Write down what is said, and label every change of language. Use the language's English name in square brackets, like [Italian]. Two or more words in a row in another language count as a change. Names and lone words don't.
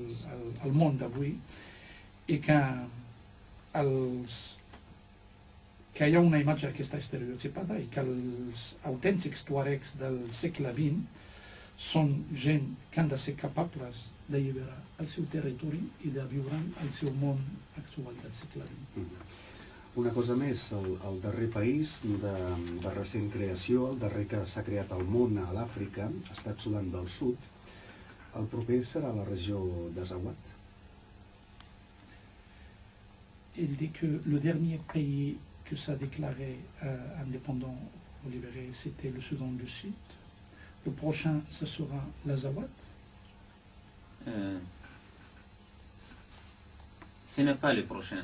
[Catalan] i que hi ha una imatge que està estereotipada i que els autèntics tuaregs del segle XX són gent que han de ser capables d'alliberar el seu territori i de viure el seu món actual del segle XX. Una cosa més, el darrer país de recent creació, el darrer que s'ha creat al món a l'Àfrica, ha estat Sudan del Sud. El proper serà la regió d'Azawad. [French] Il dit que le dernier pays que s'est déclaré indépendant ou libéré, c'était le Soudan du Sud. Le prochain, ce sera l'Azawad. Ce n'est pas le prochain.